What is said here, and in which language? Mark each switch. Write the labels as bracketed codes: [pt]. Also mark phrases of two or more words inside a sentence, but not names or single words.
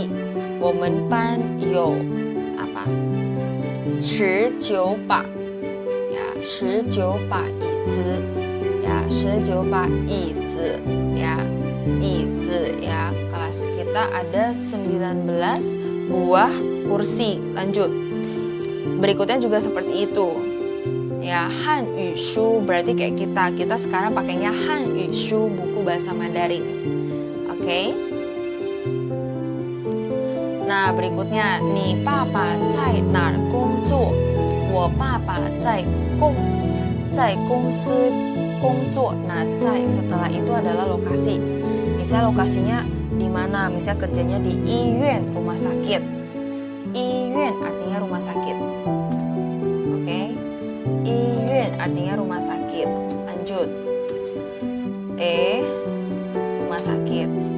[zh] 我们班有apa? 19把 ya, 19把椅子 ya, 19把椅子 ya, 椅子 ya. [id] Kelas kita ada 19 buah kursi. Lanjut. Berikutnya juga seperti itu. Ya, Hanyu Shu berarti kayak kita sekarang pakainya Hanyu Shu, buku bahasa Mandarin. Oke. Nah, berikutnya, [zh] 你爸爸在哪儿工作? 我爸爸在公司工作. [id] Nah, 在 setelah itu adalah lokasi. Misalnya lokasinya di mana? Misalnya kerjanya di 医院, rumah sakit. 医院 artinya rumah sakit. Oke. 医院 artinya rumah sakit. Lanjut. Rumah sakit.